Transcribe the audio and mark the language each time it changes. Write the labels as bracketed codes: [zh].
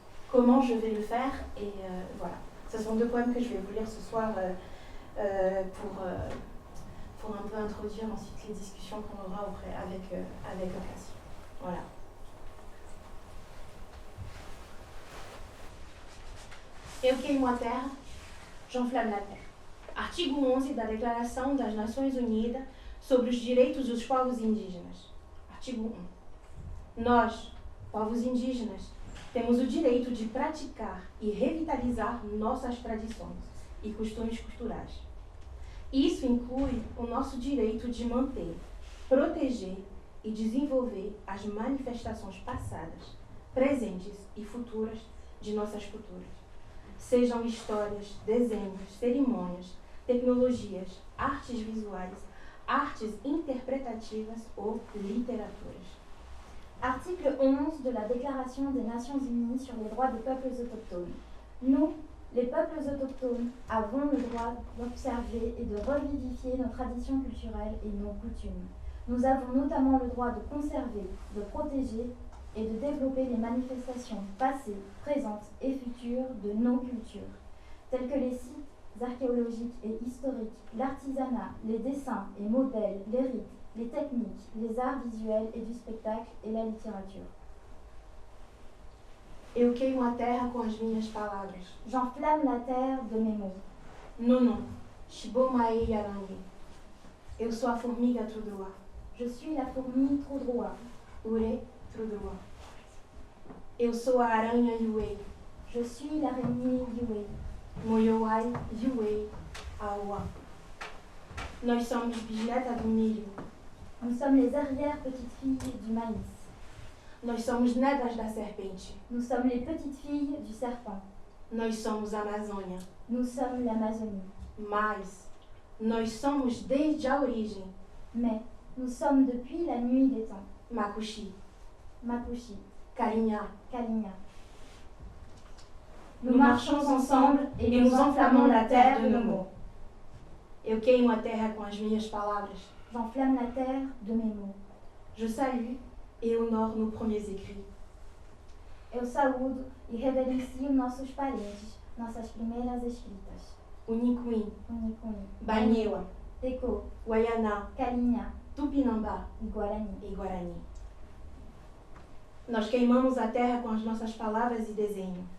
[fr] Comment je vais le faire? Et voilà, ce sont deux poèmes que je vais vous lire ce soir pour un peu introduire ensuite les discussions qu'on aura avec Ocasio. Voilà. Okaymoa terre, j'enflamme la terre. [pt] Artigo 11 da Declaração das Nações Unidas sobre os Direitos dos Povos Indígenas. Artigo 1. Nós, povos indígenas, temos o direito de praticar e revitalizar nossas tradições e costumes culturais. Isso inclui o nosso direito de manter, proteger e desenvolver as manifestações passadas, presentes e futuras de nossas culturas. Sejam histórias, desenhos, cerimônias, tecnologias, artes visuais, artes interpretativas ou literaturas. [fr] Article 11 de la Déclaration des Nations Unies sur les droits des peuples autochtones. Nous, les peuples autochtones, avons le droit d'observer et de revivifier nos traditions culturelles et nos coutumes. Nous avons notamment le droit de conserver, de protéger et de développer les manifestations passées, présentes et futures de nos cultures, telles que les sites archéologiques et historiques, l'artisanat, les dessins et modèles, les rites, les techniques, les arts visuels et du spectacle et la littérature. [pt] Eu queimo a terra com as minhas palavras. [fr] J'enflamme la terre de mes mots. Nono, Shibomae Yarangi. [pt] Eu sou a formiga Trudroa. [fr] Je suis la fourmi Trudroa. [pt] Ure Trudroa. Eu sou a aranha Yuei. [fr] Je suis l'araignée Yuei. Moyoai Yuei Awa. [pt] Nós somos bisneta do milho. [fr] Nous sommes les arrière-petites-filles du maïs. [pt] Nós somos netas da serpente. [fr] Nous sommes les petites-filles du serpent. [pt] Nós somos a Amazônia. [fr] Nous sommes l'Amazonie. [pt] Mas Nós somos desde a origem. [fr] Mais nous sommes depuis la nuit des temps. Makushi, Makushi, Kalinya. Kalinya. Nous marchons ensemble et nous enflammons la terre de nos mots. [pt] Eu queimo a terra com as minhas palavras. [fr] J'enflamme la terre de mes mots. Je salue et honore nos premiers écrits. [pt] Eu saúdo e reverencio nossos parentes, nossas primeiras escritas. Unicuim, Unicuni, Banhewa, Teco, Waiana, Calinha Tupinambá e Guarani. e Guarani. Nós queimamos a terra com as nossas palavras e desenho,